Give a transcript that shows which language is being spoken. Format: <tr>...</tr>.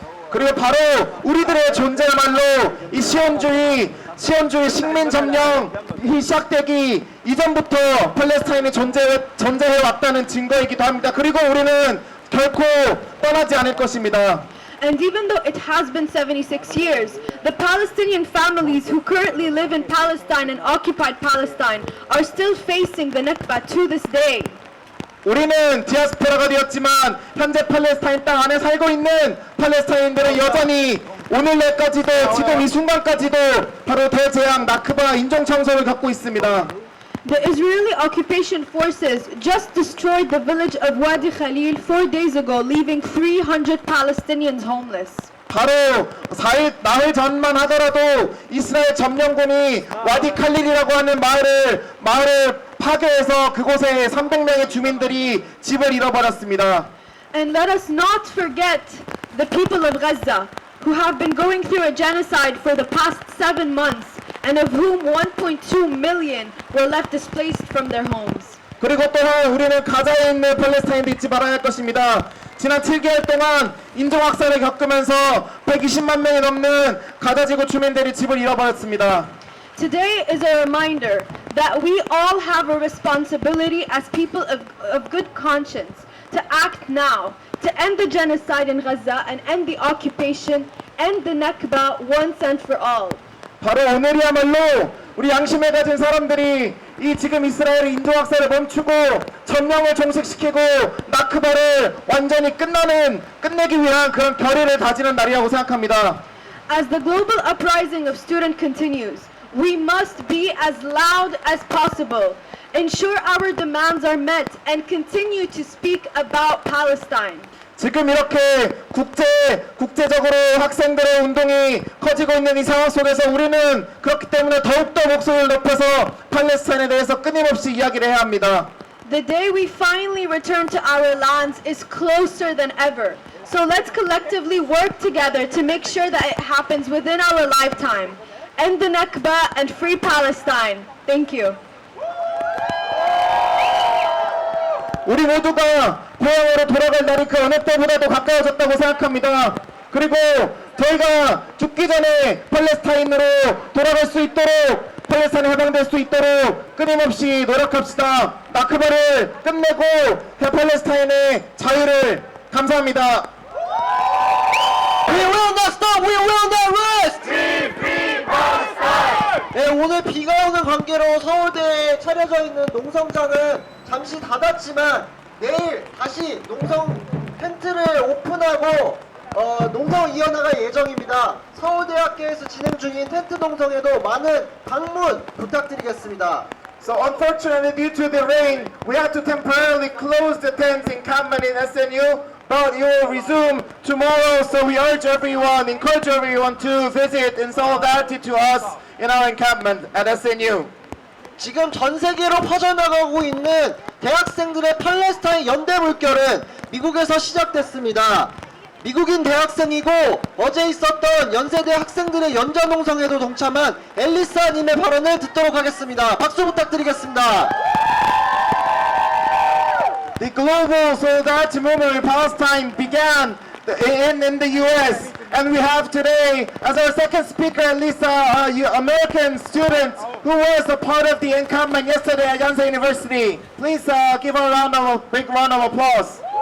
<ko>그리고 바로 우리들의 존재야말로 이 시온주의 식민 점령이 시작되기 이전부터 팔레스타인이 존재해 왔다는 증거이기도 합니다. 그리고 우리는 결코 떠나지 않을 것입니다.</ko> <en>And even though it has been 76 years, the Palestinian families who currently live in Palestine and occupied Palestine are still facing the Nakba to this day.</en> <ko>우리는 디아스포라가 되었지만 현재 팔레스타인 땅 안에 살고 있는 팔레스타인들은 여전히 오늘날까지도 지금 이 순간까지도 바로 대재앙 나크바 인종청소를 겪고 있습니다.</ko> <en>The Israeli occupation forces just destroyed the village of Wadi Khalil 4 days ago, leaving 300 Palestinians homeless.</en> <ko>바로 4일, 나흘 전만 하더라도 이스라엘 점령군이 와디 칼릴이라고 하는 마을을 파괴해서 그곳에 300명의 주민들이 집을 잃어버렸습니다.</ko> <en>And let us not forget the people of Gaza, who have been going through a genocide for the past 7 months, and of whom 1.2 million were left displaced from their homes.</en> <ko>그리고 또한 우리는 가자에 있는 팔레스타인도 잊지 말아야 할 것입니다. 지난 7개월 동안 인종학살을 겪으면서 120만 명이 넘는 가자지구 주민들이 집을 잃어버렸습니다.</ko> <en>Today is a reminder that we all have a responsibility as people of good conscience to act now, to end the genocide in Gaza and end the occupation, end the Nakba once and for all.</en> <ko>바로 오늘이야말로 우리 양심을 가진 사람들이 이 지금 이스라엘의 인종학살을 멈추고 점령을 종식시키고 나크바를 완전히 끝내기 위한 그런 결의를 다지는 날이라고 생각합니다.</ko> <en>As the global uprising of students continues, we must be as loud as possible, ensure our demands are met, and continue to speak about Palestine.</en> <ko>지금 이렇게 국제적으로 학생들의 운동이 커지고 있는 이 상황 속에서 우리는 그렇기 때문에 더욱더 목소리를 높여서 팔레스타인에 대해서 끊임없이 이야기를 해야 합니다.</ko> <en>The day we finally return to our lands is closer than ever. So let's collectively work together to make sure that it happens within our lifetime. End the Nakba and free Palestine. Thank you.</en> <ko>우리 모두가 고향으로 돌아갈 날이 그 어느 때보다도 가까워졌다고 생각합니다. 그리고 저희가 죽기 전에 팔레스타인으로 돌아갈 수 있도록 팔레스타인이 해방될 수 있도록 끊임없이 노력합시다. 나크바를 끝내고 팔레스타인의 자유를 감사합니다.</ko> <en>We will not stop. We will not rest.</en> <ko>네, 오늘 비가 오는 관계로 서울대에 차려져 있는 농성장은 잠시 닫았지만 내일 다시 농성 텐트를 오픈하고 농성을 이어나갈 예정입니다. 서울대학교에서 진행 중인 텐트 농성에도 많은 방문 부탁드리겠습니다.</ko> <en>So unfortunately, due to the rain, we had to temporarily close the tents encampment in SNU, but it will resume tomorrow. So we urge everyone, encourage everyone to visit in solidarity to us in our encampment at SNU.</en> <ko>지금 전 세계로 퍼져나가고 있는 대학생들의 팔레스타인 연대 물결은 미국에서 시작됐습니다. 미국인 대학생이고 어제 있었던 연세대 학생들의 연좌농성에도 동참한 엘리사님의 발언을 듣도록 하겠습니다. 박수 부탁드리겠습니다.</ko> <en>The global solidarity movement in Palestine began in the U.S. and we have today as our second speaker Elisa, American student who was a part of the encampment yesterday at Yonsei University. Please give her a big round of applause.</en>